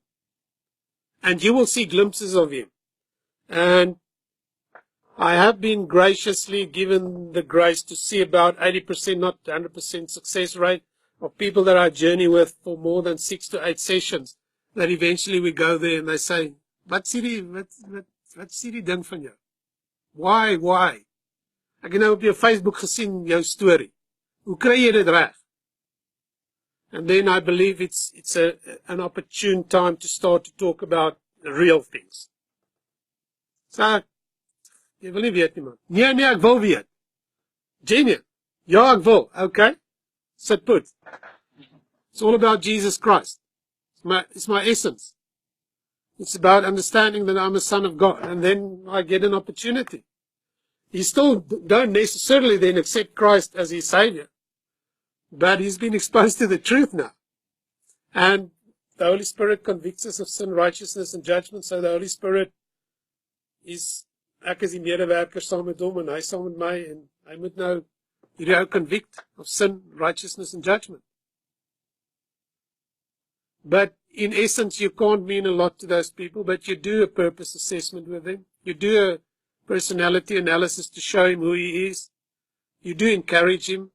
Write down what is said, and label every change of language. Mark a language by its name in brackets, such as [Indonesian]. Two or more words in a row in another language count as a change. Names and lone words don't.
[English] And you will see glimpses of him. And I have been graciously given the grace to see about 80%, not 100% success rate of people that I journey with for more than 6 to 8 sessions, that eventually we go there and they say, [Afrikaans] wat sê die ding van jou? [English] Why? [Afrikaans] Ek het nou op jou Facebook gesien jou story. Hoe kry jy dit reg? [English] And then I believe it's an opportune time to start to talk about the real things. So, [Afrikaans] jy wil nie weet nie, man. Nee, ek wil weet. Jenny, ja, ek wil. Okay. Sit put. [English] It's all about Jesus Christ. It's my essence. It's about understanding that I'm a son of God, and then I get an opportunity. You still don't necessarily then accept Christ as his Savior, but he's been exposed to the truth now. And the Holy Spirit convicts us of sin, righteousness, and judgment, so the Holy Spirit is, [Afrikaans] ek is die medewerker saam met hom, en hy saam met my, en hy moet nou hierdie ou [English] convict of sin, righteousness, and judgment. But in essence, you can't mean a lot to those people, but you do a purpose assessment with them. You do a personality analysis to show him who he is. You do encourage him.